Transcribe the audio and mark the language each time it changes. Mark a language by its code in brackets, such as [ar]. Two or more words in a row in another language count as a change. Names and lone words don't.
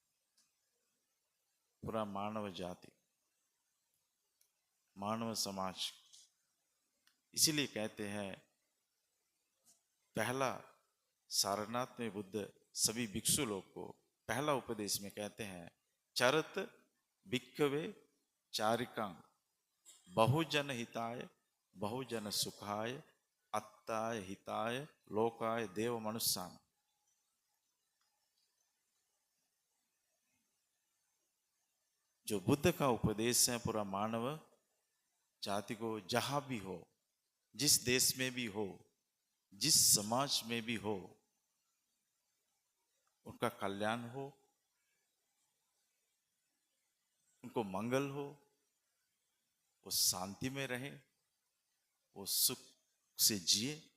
[hi] पूरा मानव जाति, मानव समाज। इसीलिए कहते हैं पहला सारनाथ में बुद्ध सभी भिक्षु लोग को पहला उपदेश में कहते हैं [pi] चरत भिक्खवे चारिकांग बहुजन हिताय बहुजन सुखाय अत्ताय हिताय लोकाय देव मनुष्यान। [hi] जो बुद्ध का उपदेश है पूरा मानव जाति को जहां भी हो, जिस देश में भी हो, जिस समाज में भी हो, उनका कल्याण हो, उनको मंगल हो, वो शांति में रहे, वो सुख से जिए।